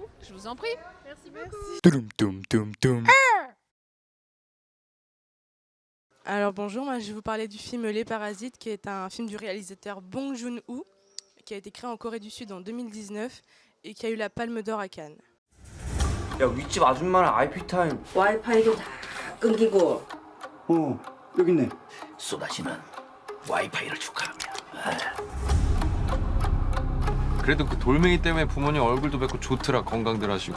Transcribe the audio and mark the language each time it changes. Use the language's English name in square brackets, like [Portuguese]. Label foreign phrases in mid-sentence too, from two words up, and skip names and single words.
[French] Je vous en prie. Merci beaucoup. Toum toum toum toum. Alors bonjour, moi je vais vous parler du film Les Parasites, qui est un film du réalisateur Bong Joon-ho, qui a été créé en Corée du Sud en 2019 et qui a eu la Palme d'Or à Cannes. [Korean] 야, 윗집 아줌마랑 IP 타임. 와이파이도 다 끊기고. 여기 있네. 쏟아지는 와이파이를 축하하며. 그래도 그 돌멩이 때문에 부모님 얼굴도 뵙고 좋더라. 건강들 하시고.